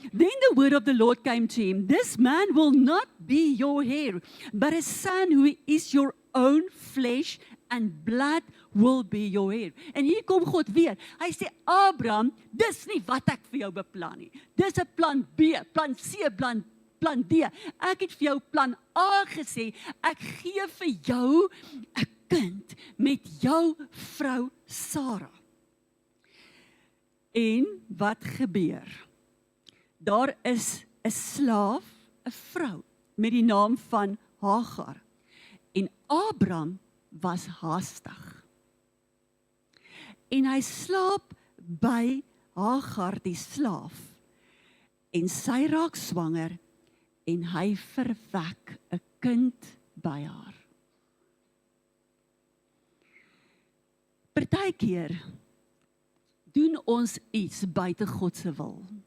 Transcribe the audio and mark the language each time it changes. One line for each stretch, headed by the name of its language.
English: Then the word of the Lord came to him. This man will not be your heir, but a son who is your own flesh and blood will be your heir.
Afrikaans: En hier kom God weer. Hy sê, Abraham, dis nie wat ek vir jou beplan nie. Dis 'n plan B, plan C, plan D. Ek het vir jou plan A gesê, ek gee vir jou 'n kind met jou vrou Sarah. En wat gebeur? Daar is 'n slaaf, 'n vrou, met die naam van Hagar. En Abraham was haastig. En hy slaap by Hagar die slaaf. En sy raak swanger en hy verwek 'n kind by haar. Partykeer doen ons iets buite God se wil.